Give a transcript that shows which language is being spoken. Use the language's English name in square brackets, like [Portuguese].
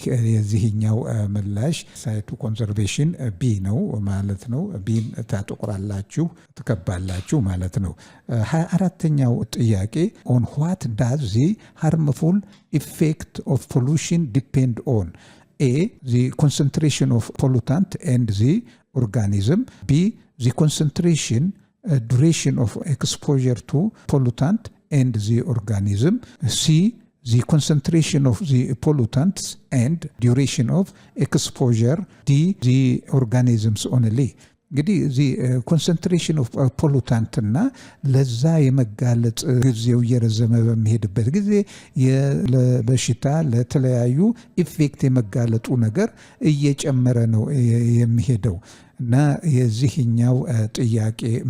[Amharic] የዚህኛው ምላሽ ሳይቱ ኮንዘርቬሽን ቢ ነው ማለት ነው። ቢን ታጠቁራላችሁ ትከባላችሁ ማለት ነው። 24ኛው ጥያቄ [English] ኦን ዋት ዳዝ ዚ ሃርምፉል ኢፌክት ኦፍ ፖሉሽን ዲፔንድ ኦን? ኤ ዚ ኮንሰንትሬሽን ኦፍ ፖሉታንት ኤንድ ዚ ኦርጋኒዝም፣ ቢ ዚ ኮንሰንትሬሽን duration of exposure to pollutant and the organism, C the concentration of the pollutants and duration of exposure, D the organisms only. [Amharic] እንግዲህ እዚህ [English] ኮንሰንትሬሽን ኦፍ ፖሉታንት [Amharic] እና ለዛ የመጋለጥ ጊዜው እየረዘመ በሚሄድበት ጊዜ ለበሽታ ለተለያዩ ኢፌክት የመጋለጡ ነገር እየጨመረ ነው የሚሄደው እና የዚህኛው ጥያቄ